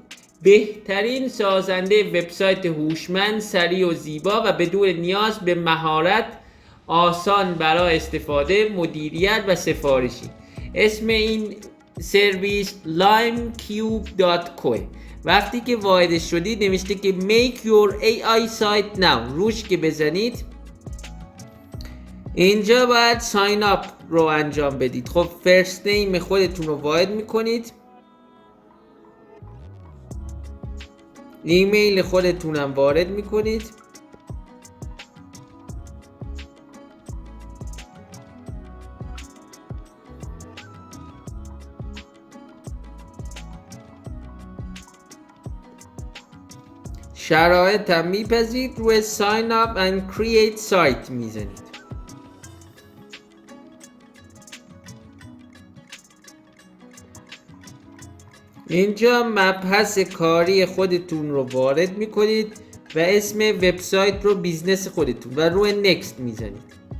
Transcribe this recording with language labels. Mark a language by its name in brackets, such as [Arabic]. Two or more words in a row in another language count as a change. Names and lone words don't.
[Persian] بهترین سازنده وبسایت هوشمند، سریع و زیبا و بدون نیاز به مهارت، آسان برای استفاده، مدیریت و سفارشی. اسم این سرویس limecube.co. وقتی که واردش شدید نوشته که [English] make your AI site now. [Persian] روش که بزنید اینجا باید [English] sign up [Persian] رو انجام بدید. خب [English] first name [Persian] خودتون رو وارد میکنید، ایمیل خودتون هم وارد میکنید، شرایط هم میپذید، روی [English] sign up and create site [Persian] میزنید. اینجا مبحث کاری خودتون رو وارد میکنید و اسم وبسایت رو بیزنس خودتون و روی نکست میزنید.